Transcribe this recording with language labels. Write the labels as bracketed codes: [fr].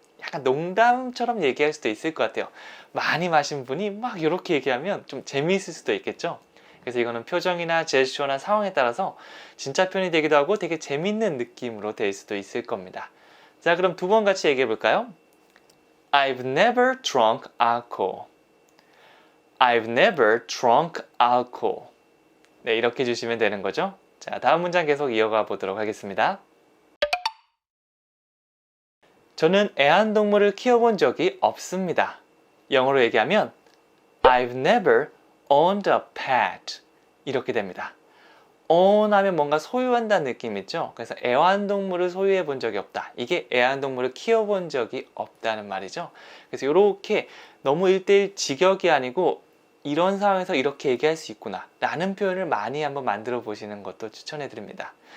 [ko] 약간 농담처럼 얘기할 수도 있을 것 같아요. 많이 마신 분이 막 이렇게 얘기하면 좀 재미있을 수도 있겠죠. 그래서 이거는 표정이나 제스처나 상황에 따라서 진짜 표현이 되기도 하고 되게 재밌는 느낌으로 될 수도 있을 겁니다. 자, 그럼 두 번 같이 얘기해 볼까요? [en] I've never drunk alcohol. I've never drunk alcohol. [ko] 네, 이렇게 주시면 되는 거죠. 자, 다음 문장 계속 이어가 보도록 하겠습니다. 저는 애완동물을 키워본 적이 없습니다. 영어로 얘기하면 [en] I've never owned a pet. [ko] 이렇게 됩니다. own 하면 뭔가 소유한다는 느낌 있죠? 그래서 애완동물을 소유해 본 적이 없다. 이게 애완동물을 키워본 적이 없다는 말이죠. 그래서 이렇게 너무 1대1 직역이 아니고 이런 상황에서 이렇게 얘기할 수 있구나 라는 표현을 많이 한번 만들어 보시는 것도 추천해 드립니다.